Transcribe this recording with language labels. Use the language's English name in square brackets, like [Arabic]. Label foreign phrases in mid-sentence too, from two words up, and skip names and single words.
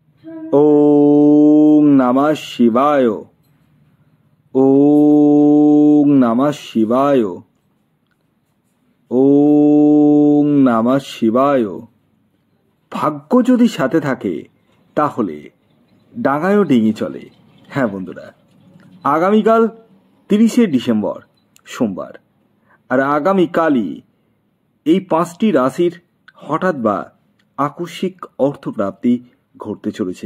[Sanskrit] ওম নমঃ শিবায়। ওম নমঃ শিবায়। ওম নমঃ শিবায়। [Bangla] ভাগ্য যদি সাথে থাকে তাহলে ডাঙায়ও ডিঙি চলে। হ্যাঁ বন্ধুরা, আগামীকাল 30শে ডিসেম্বর সোমবার, আর আগামীকালই এই 5টি রাশির হঠাৎ বা আকস্মিক অর্থপ্রাপ্তি ঘটতে চলেছে।